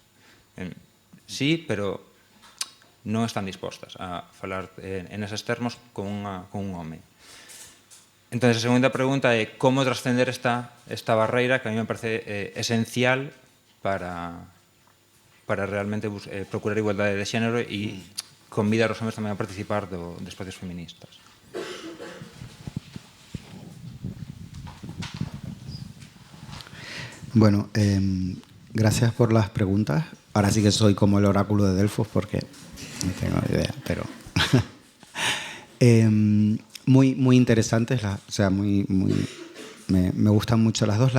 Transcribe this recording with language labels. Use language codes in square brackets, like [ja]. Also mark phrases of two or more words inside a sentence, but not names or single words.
[gl] Sí, pero non están dispostas a falar en eses termos con un home. Entón, a segunda pregunta é como trascender esta barreira que a mí me parece esencial para realmente procurar igualdade de xénero e convidar os homes tamén a participar de espacios feministas. [es] Bueno, gracias por las preguntas. Ahora sí que soy como el oráculo de Delfos porque no tengo idea, pero muy interesantes, o sea, me gustan mucho las dos.